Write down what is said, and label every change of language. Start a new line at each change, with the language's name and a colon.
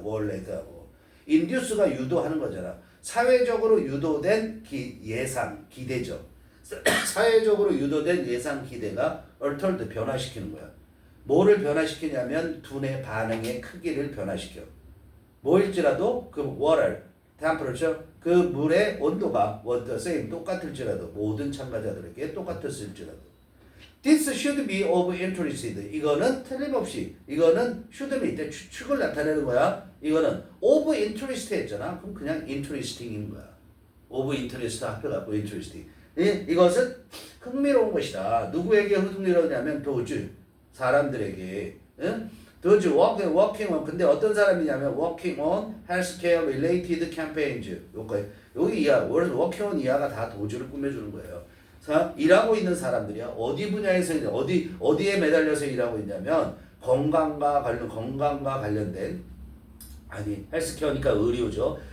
English: were led하고.
Korean: induce가 유도하는 거잖아. 사회적으로 유도된 기대죠. 사회적으로 유도된 예상 기대가 altered 변화시키는 거야. 뭐를 변화시키냐면 두뇌 반응의 크기를 변화시켜. 뭐일지라도 그 water, temperature, 그 물의 온도가
English: was the same,
Korean: 똑같을지라도 모든 참가자들에게 똑같았을지라도
English: This should be of interest.
Korean: 이거는 틀림없이 이거는 should는 이때 추측을 나타내는 거야. 이거는 of interest 했잖아. 그럼 그냥 interesting인 거야. of interest 합해갖고 interesting. 이것은 흥미로운 것이다. 누구에게 흥미로우냐면 those 사람들에게.
English: those working on.
Korean: 근데 어떤 사람이냐면
English: working on healthcare related campaigns.
Korean: 여기 이하 working on 이하가 다 도주를 꾸며주는 거예요. 일하고 있는 사람들이야. 어디 분야에서 어디에 매달려서 일하고 있냐면 건강과 관련된 헬스케어니까 의료죠.